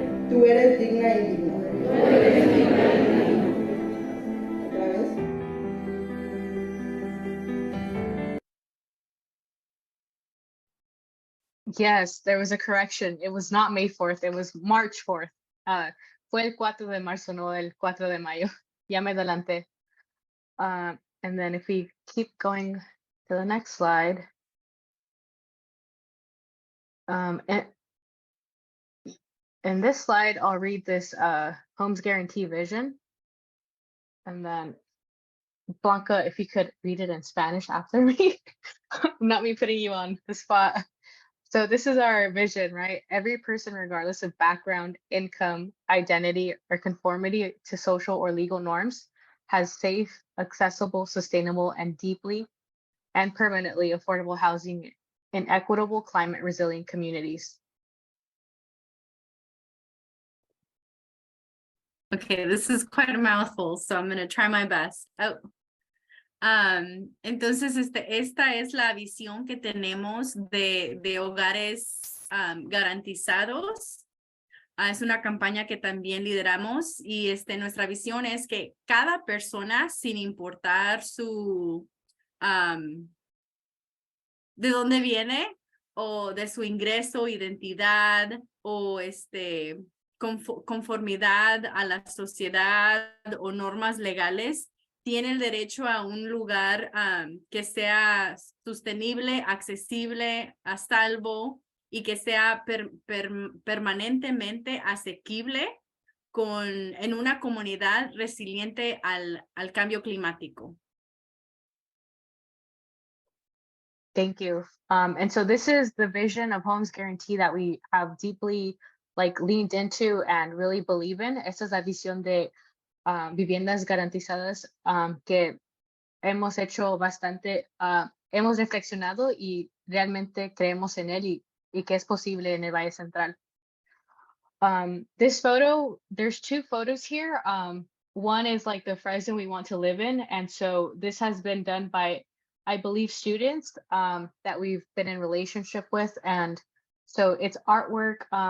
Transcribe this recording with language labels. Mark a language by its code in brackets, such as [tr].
[es] Tú eres digna y digno. Tú eres digna y digno. Otra vez. [en] Yes, there was a correction. It was not May 4th, it was March 4th. [es] Fue el 4 de marzo, no el 4 de mayo. Ya me adelanté. [en] And then if we keep going to the next slide. And in this slide, I'll read this Homes Guarantee Vision. And then Blanca, if you could read it in Spanish after me. Not me putting you on the spot. So this is our vision, right? Every person, regardless of background, income, identity, or conformity to social or legal norms, has safe, accessible, sustainable, and deeply and permanently affordable housing in equitable, climate resilient communities. Okay, this is quite a mouthful, so I'm going to try my best. [es] Entonces, esta es la visión que tenemos de hogares garantizados. Es una campaña que también lideramos y nuestra visión es que cada persona, sin importar su de dónde viene o de su ingreso, identidad o conformidad a la sociedad o normas legales, tiene el derecho a un lugar que sea sostenible, accesible, a salvo y que sea permanentemente asequible en una comunidad resiliente al cambio climático. [en] Thank you. And so this is the vision of Homes Guarantee that we have deeply leaned into and really believe in. [es] Esta es la visión de viviendas garantizadas que hemos hecho bastante, hemos reflexionado y realmente creemos en él y que es posible en el Valle Central. [en] This photo, there's two photos here. One is like the Fresno we want to live in. And so this has been done by, I believe, students that we've been in relationship with. And so it's artwork.